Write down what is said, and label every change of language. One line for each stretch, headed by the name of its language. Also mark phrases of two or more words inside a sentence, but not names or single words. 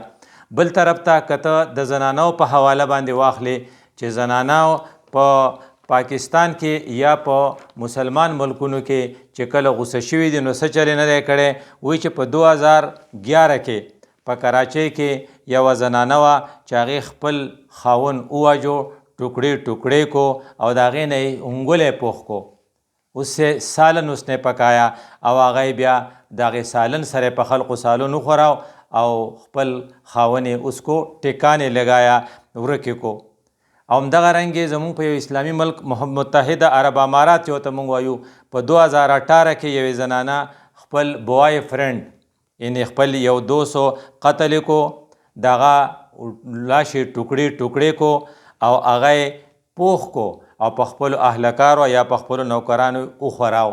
Pashto: بل طرف ته کته د زنانو په حواله باندې واخلې چې زنانو په پاکستان کې یا په مسلمان ملکونو کې چې کله غوسه شوي دي نو څه چلې نه دی کړی وایي چې په 2011 کې په کراچۍ کې یوه زنانه وه چې هغې خپل خاوند وواجو ټوکړې ټوکړې کو او د هغې نه یې انګولی پوخ کو
Urdu: اسے سالن اس نے پکایا
Pashto: او هغه بیا د هغې سالن سره په خلقو سالن وخوراو او خپل خاونې
Urdu: اس کو
Pashto: ټکانې لګایا ورکې کو. او همدغه رنګې زمونږ په یو اسلامي ملک متحده عرب امارات یو ته مونږ وایو په 2018 کې یوې زنانه خپل
English: boy friend
Pashto: یعنې خپل یو دوست قتل کو دغه لاش ټوکړې ټوکړې کو او هغه پوخ کو او په خپلو اهلکارو یا په خپلو نوکرانو وخوراو.